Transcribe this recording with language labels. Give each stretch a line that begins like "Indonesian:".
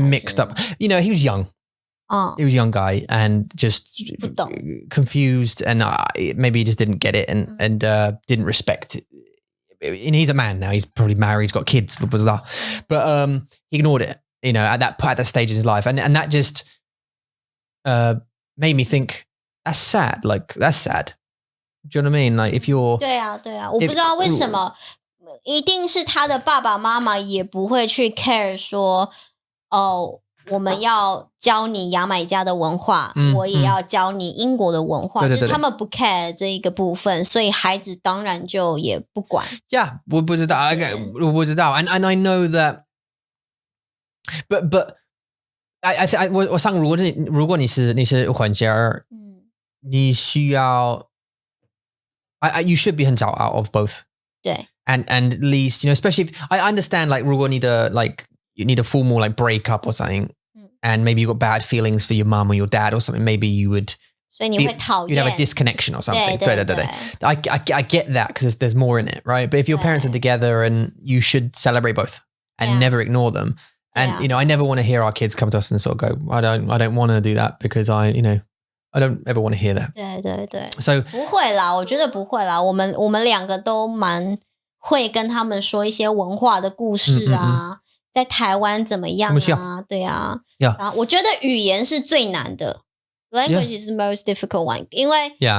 English: mixed up he was young he was a young guy and just confused and maybe he just didn't get it and didn't respect and he's a man now he's probably married he's got kids but he ignored it at that stage in his life and that just made me think that's sad like that's sad do you know what I mean like if you're
Chinese: 对啊我不知道为什么一定是他的爸爸妈妈也不会去 care 说我们要教你牙买加的文化我也要教你英国的文化就是他们不 care 这一个部分所以孩子当然就也不管
English: yeah
Chinese: 我不知道
English: and I know that but
Chinese: 我想如果你是混血儿你需要
English: you should be
Chinese: 很早
English: out of both
Chinese: 对
English: and at least especially if I understand like
Chinese: 如果你的
English: like you need a formal like breakup or something and maybe you got bad feelings for your mum or your dad or something maybe you would
Chinese: 所以你会讨厌
English: you'd have a disconnection or something
Chinese: 对
English: I get that because there's more in it right but if your parents are together and you should celebrate both and never ignore them and I never want to hear our kids come to us and sort of go I don't want to do that because I don't ever want to hear that
Chinese: 对
English: so
Chinese: 不会啦我觉得不会啦我们两个都蛮会跟他们说一些文化的故事啊在台湾怎么样啊对啊然后我觉得语言是最难的
English: language is the most difficult one
Chinese: 因为